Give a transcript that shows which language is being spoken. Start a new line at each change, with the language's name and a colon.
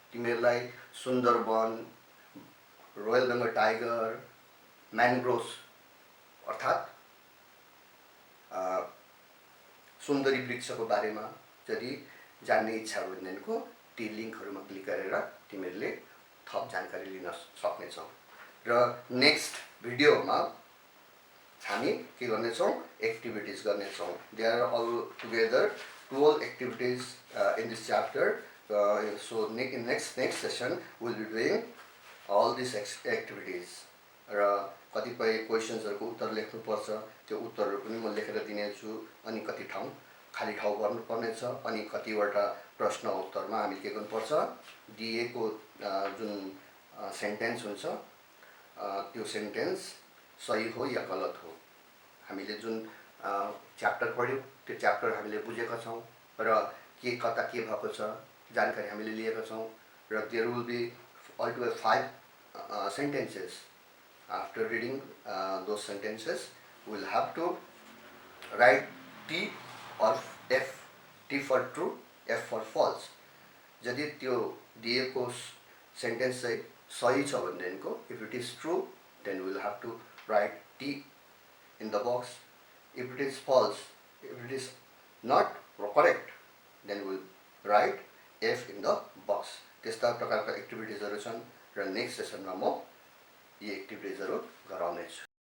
Nepali: तिमीहरूलाई Sundarban, royal Bengal tiger, म्यानग्रोभ्स अर्थात् सुन्दरी वृक्षको बारेमा यदि जान्ने इच्छा भनेदेखिको ती लिङ्कहरूमा क्लिक गरेर तिमीहरूले थप जानकारी लिन सक्नेछौ। र नेक्स्ट भिडियोमा हामी के गर्नेछौँ, एक्टिभिटिज गर्नेछौँ।
English: They are all together 12 activities in this chapter. So in next session we'll be doing all these activities.
Nepali: र कतिपय क्वेसन्सहरूको उत्तर लेख्नुपर्छ, त्यो उत्तरहरू पनि म लेखेर दिनेछु। अनि कति ठाउँ खाली ठाउँ गर्नुपर्नेछ, अनि कतिवटा प्रश्न उत्तरमा हामीले के गर्नुपर्छ, दिएको जुन सेन्टेन्स हुन्छ त्यो सेन्टेन्स सही हो या गलत हो। हामीले जुन च्याप्टर पढ्यौँ त्यो च्याप्टर हामीले बुझेका छौँ र के कता के भएको छ जानकारी हामीले लिएका छौँ।
English: र there will be altogether 5 sentences. After reading those sentences, we will have to write T or F. T for true, F for false.
Nepali: यदि त्यो दिएको सेन्टेन्स चाहिँ सही छ भनेदेखिको,
English: if it is true, then we will have to write T in the box. If it is false, if it is not correct, then we will write F in the box.
Nepali: त्यस्ता प्रकारका एक्टिभिटिजहरू छन् र next सेसनमा म यी एक्टिभिटिजहरू गराउनेछु।